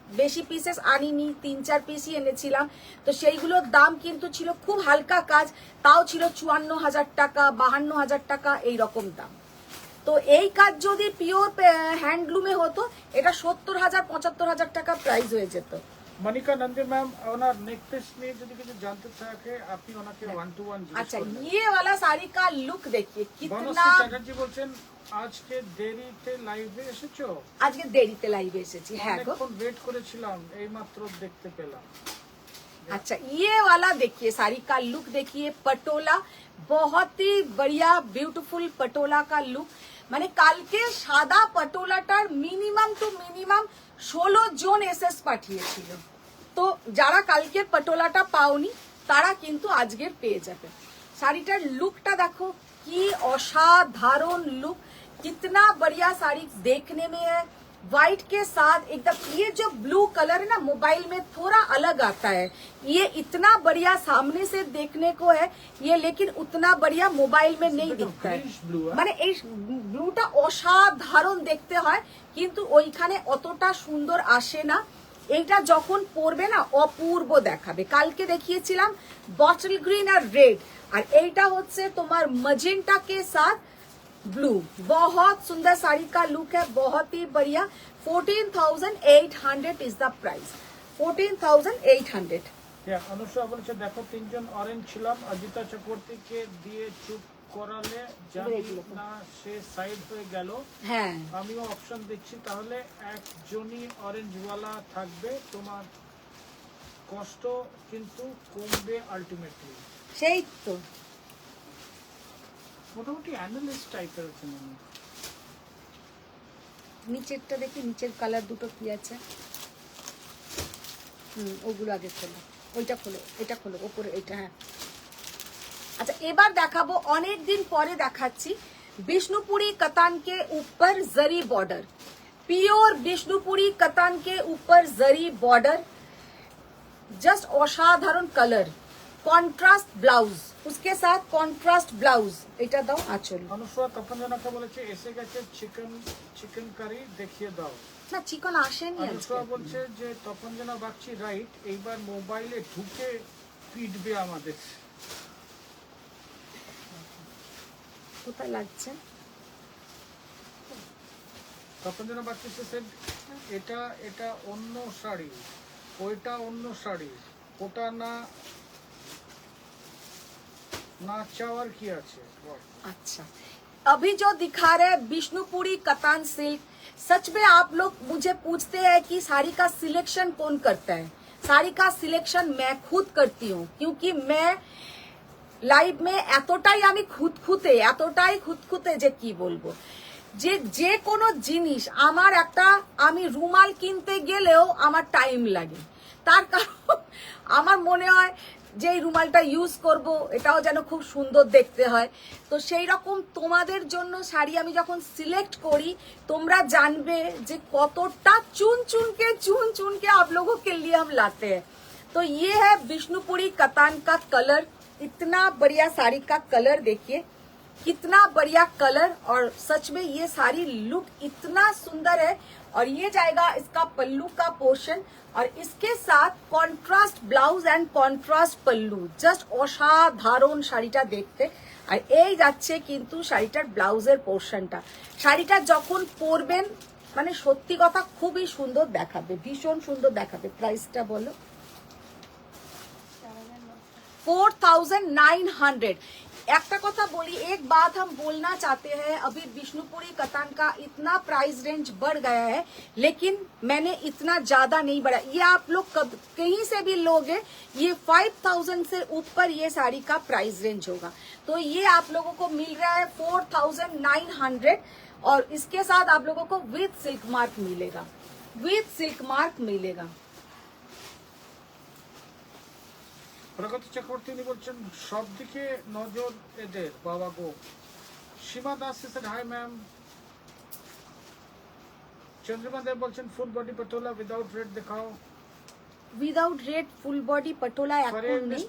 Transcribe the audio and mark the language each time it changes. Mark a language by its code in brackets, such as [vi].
[bn] বেশি পিসেস আনিনি, 3-4 পিসই এনেছিলাম। তো সেইগুলোর দাম কিন্তু ছিল খুব হালকা কাজ, তাও ছিল 54,000 টাকা, 52,000 টাকা এইরকম দাম। তো এই কাজ যদি পিওর হ্যান্ডলুমে হতো এটা 70,000 75,000 টাকা প্রাইস হয়ে যেত। মনিকা নন্দী ম্যাম ওনার নেকলেস নিয়ে যদি কিছু জানতে থাকে আপনি ওনাকে 1-to-1 জিজ্ঞেস [hi] अच्छा [bn] করুন। [hi] ये वाला साड़ी का लुक देखिए कितना। [bn] বনশ্রী চ্যাটার্জি বলছেন আজকে দেরিতে লাইভে এসেছো? আজকে দেরিতে লাইভে এসেছি, হ্যাঁ গো। অনেকক্ষণ ওয়েট করেছিলাম, এইমাত্র দেখতে পেলাম। [hi] अच्छा ये वाला देखिए, साड़ी का लुक देखिए, पटोला बहुत ही बढ़िया ब्यूटीफुल पटोला का लुक। [bn] মানে কালকে সাদা পটোলাটার মিনিমাম টু মিনিমাম 16 জন এসএস পাঠিয়েছিল। তো যারা কালকের পটোলাটা পাওনি তারা কিন্তু আজকের পেয়ে যাবে। শাড়িটার লুকটা দেখো কি অসাধারণ লুক, [hi] कितना बढ़िया साड़ी देखने में है। व्हाइट के साथ एकदम ये जो ब्लू कलर है ना मोबाइल में थोड़ा अलग आता है, ये इतना बढ़िया सामने से देखने को है ये, लेकिन उतना बढ़िया मोबाइल में नहीं दिखता है। [bn] মানে এই ব্লুটা অসাধারণ দেখতে হয়, কিন্তু ওইখানে অতটা সুন্দর আসে না। এইটা যখন পরবে না অপূর্ব দেখাবে। কালকে দেখিয়েছিলাম বটল গ্রিন আর রেড, আর এইটা হচ্ছে তোমার [hi] मजेंटा के साथ ब्लू। बहुत सुंदर साड़ी का लुक है, बहुत ही बढ़िया। 14,800 इज द प्राइस, 14,800। [bn] অনুষা বলেছে দেখো তিনজন অরেঞ্জ ছিলাম, অজিতা চক্রবর্তীকে দিয়ে চুপ করালে জানি না সে সাইড হয়ে গেল। হ্যাঁ আমিও অপশন দিচ্ছি, তাহলে একজনই অরেঞ্জ ওয়ালা থাকবে, তোমার কষ্ট কিন্তু কমবে আলটিমেটলি। সেই তো মোটামুটি অ্যানালিস্ট টাইপের আছে মনে হয়। নিচেরটা দেখি, নিচের কালার দুটো কি আছে। ওগুলো আগে খোলো, ওইটা খোলো, এটা খোলো, ওপরে এটা। হ্যাঁ আচ্ছা, এবার দেখাবো, অনেক দিন পরে দেখাচ্ছি [hi] বিষ্ণুপুরি कतान के ऊपर जरी बॉर्डर, प्योर বিষ্ণুপুরি कतान के ऊपर जरी बॉर्डर, जस्ट असाधारण कलर, কন্ট্রাস্ট ব্লাউজ, उसके साथ কন্ট্রাস্ট ব্লাউজ। [bn] এটা দাও আঁচল। অনুষ্কা তপনজনাকে বলেছে এসে গেছে চিকেন কারি দেখিয়ে দাও। না চিকন আসেনি অনুষ্কা আজকে। বলছে যে তপনজনা বাগচি রাইট, এইবার মোবাইলে ঢুকে পিটবে আমাদের। কোথায় লাগছে? তপনজনা বাগচি সেড এটা অন্য শাড়ি, ওইটা অন্য শাড়ি, ওটা না চাওয়ার কি আছে? [hi] अच्छा, अभी जो दिखा रहे हैं विष्णुपुरी कतान सिल्क, सच में आप लोग मुझे पूछते हैं कि साड़ी का सिलेक्शन कौन करता है। साड़ी का सिलेक्शन मैं खुद करती हूँ, क्योंकि मैं [bn] লাইভ মে এতটাই আমি খুঁতখুঁতে যে কি বলবো, যে কোনো জিনিস আমার একটা, আমি রুমাল কিনতে গেলেও আমার টাইম লাগে, তার কারণ আমার মনে হয় যে এই রুমালটা ইউজ করব, এটাও যেন খুব সুন্দর দেখতে হয়। তো সেই রকম তোমাদের জন্য শাড়ি আমি যখন সিলেক্ট করি, তোমরা জানবে যে কতটা [hi] चुन चुन के आप लोगों के लिए हम लाते हैं। तो ये है विष्णुपुरी कतान का कलर, इतना बढ़िया साड़ी का कलर देखिए, कितना बढ़िया कलर, और सच में ये साड़ी लुक इतना सुंदर है। और ये जाएगा इसका पल्लू का पोर्शन, और इसके साथ contrast blouse and contrast pallu, just असाधारण [bn] শাড়িটা দেখতে। আর এই যাচ্ছে কিন্তু শাড়িটার ব্লাউজের পোর্শনটা, শাড়িটা যখন পরবেন মানে সত্যি কথা খুবই সুন্দর দেখাবে, ভীষণ সুন্দর দেখাবে। প্রাইসটা বলো। 4900। একটা কথা বলি, [hi] एक बात हम बोलना चाहते हैं, अभी विष्णुपुरी कतान का इतना प्राइस रेंज बढ़ गया है, लेकिन मैंने इतना ज्यादा नहीं बढ़ा। ये आप लोग कहीं से भी लोगे, ये 5000 से ऊपर ये साड़ी का प्राइस रेंज होगा। तो ये आप लोगों को मिल रहा है 4900, और इसके साथ आप लोगों को विथ सिल्क मार्क मिलेगा, विथ सिल्क मार्क मिलेगा। [bn] প্রগতি চক্রবর্তী উনি বলছেন সব দিকে নজর এদের, বাবা গো। সীমা Das shed hi ma'am. Chandrima দেব বলছেন full body patola without red দেখাও। Without red full body patola এখন নেই।